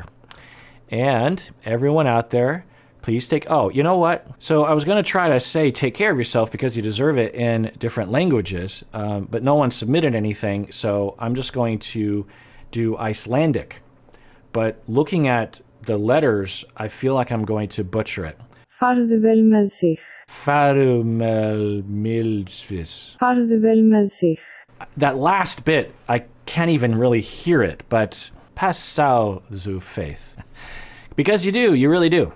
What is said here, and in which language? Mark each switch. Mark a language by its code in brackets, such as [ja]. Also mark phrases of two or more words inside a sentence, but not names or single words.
[en] And everyone out there, please you know what? So I was going to try to say take care of yourself because you deserve it in different languages, but no one submitted anything, so I'm just going to do Icelandic. But looking at the letters, I feel like I'm going to butcher it. [is] Farðu vel með þig. Farðu vel með þig. [en] That last bit, I can't even really hear it, but passau zu faith. Because you do, you really do.